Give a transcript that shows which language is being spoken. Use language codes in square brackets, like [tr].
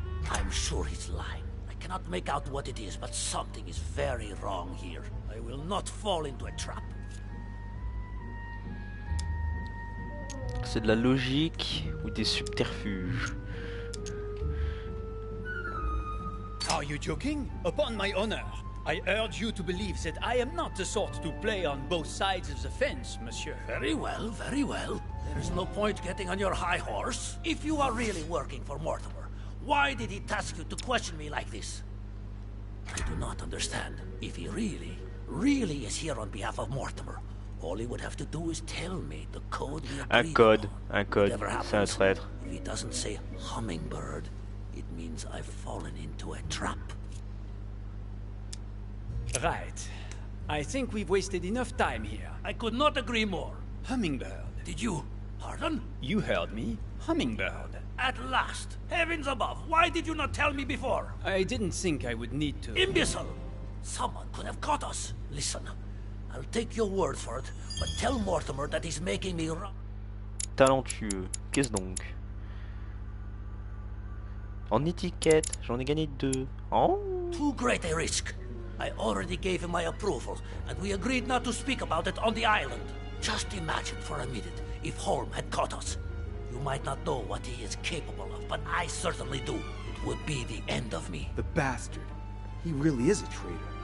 [en] I'm sure he's lying. I cannot make out what it is, but something is very wrong here. I will not fall into a trap. [fr] C'est de la logique ou des subterfuges? [en] Are you joking? Upon my honor, I urge you to believe that I am not the sort to play on both sides of the fence, monsieur. Very well, very well. There is no point getting on your high horse. If you are really working for Mortimer, why did he task you to question me like this? I do not understand. If he really is here on behalf of Mortimer, all he would have to do is tell me the code we agreed on. [fr] Un code, [en] Whatever [fr] c'est un [en] happens, [fr] traître. [en] if he doesn't say hummingbird, it means I've fallen into a trap. Right. I think we've wasted enough time here. I could not agree more. Hummingbird. Did you? Pardon? You heard me. Hummingbird. At last! Heavens above, why did you not tell me before? I didn't think I would need to. Imbecile! Someone could have caught us. Listen, I'll take your word for it, but tell Mortimer that he's making me wrong. [fr] Talentueux. Qu'est-ce donc? En étiquette, j'en ai gagné 2. Oh! [en] Too great a risk. I already gave him my approval, and we agreed not to speak about it on the island. Just imagine for a minute if Holm had caught us. You might not know what he is capable of, but I certainly do. It would be the end of me. The bastard. He really is a traitor.